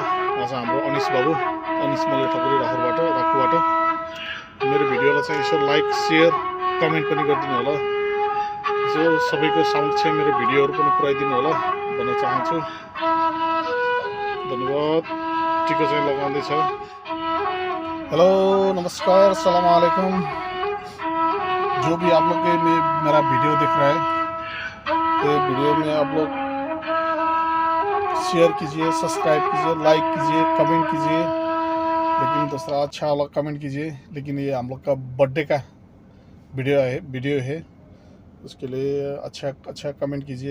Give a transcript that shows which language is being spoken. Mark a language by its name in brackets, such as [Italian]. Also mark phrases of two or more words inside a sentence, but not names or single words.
[Nepali] उहाँ चाहिँ हाम्रो अनिस बाबु, अनिस मल्ल ठकुरी राखुबाट मेरो भिडियोलाई चाहिँ यसो लाइक सेयर कमेन्ट पनि गरिदिनु होला। यसो सबैको समक्ष मेरो भिडियोहरू पनि पुऱ्याइदिनु होला भन्न चाहन्छु। धन्यवाद। टिका चाहिँ लगाउँदैछ। [Hindi] हेलो नमस्कार [Arabic] سلام عليكم. [Hindi] जो भी आप लोग मेरा वीडियो देख रहा है, ये वीडियो में आप लोग शेयर कीजिए, सब्सक्राइब कीजिए, लाइक कीजिए, कमेंट कीजिए। लेकिन दूसरा अच्छा वाला कमेंट कीजिए। लेकिन ये हम लोग का बर्थडे का वीडियो है उसके लिए अच्छा कमेंट कीजिए।